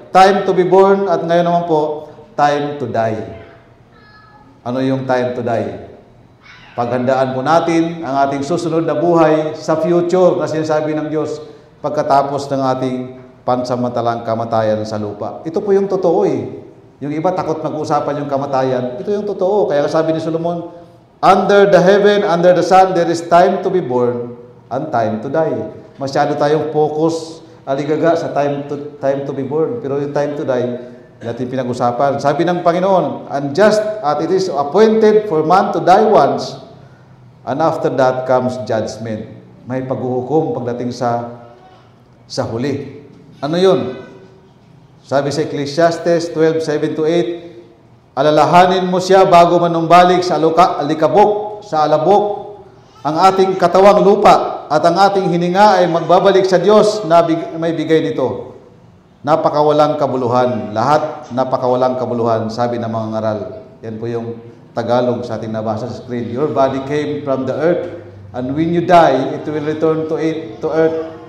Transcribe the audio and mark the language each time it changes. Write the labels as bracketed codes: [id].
[en] Time to be born [tl] at ngayon naman po, [en] time to die. [tl] Ano yung [en] time to die? [tl] Paghandaan po natin ang ating susunod na buhay sa future na sinasabi ng Diyos pagkatapos ng ating pansamantalang kamatayan sa lupa. Ito po yung totoo eh. Yung iba takot mag-usapan yung kamatayan. Ito yung totoo. Kaya sabi ni Solomon, [en] under the heaven, under the sun, there is time to be born and time to die. [tl] Masyado tayong focus, aligaga sa [en] time to be born. [tl] Pero yung time to die, natin pinag-usapan. Sabi ng Panginoon, [en] and just as it is appointed for man to die once, and after that comes judgment. [tl] May paghuhukom pagdating sa huli. Ano yun? Sabi sa Ecclesiastes 12:7-8, alalahanin mo siya bago manumbalik sa alabok, ang ating katawang lupa at ang ating hininga ay magbabalik sa Diyos na may bigay nito. Napakawalang kabuluhan. Lahat napakawalang kabuluhan, sabi ng mga ngaral. Yan po yung Tagalog sa ating nabasa sa screen. [en] Your body came from the earth, and when you die, it will return to earth.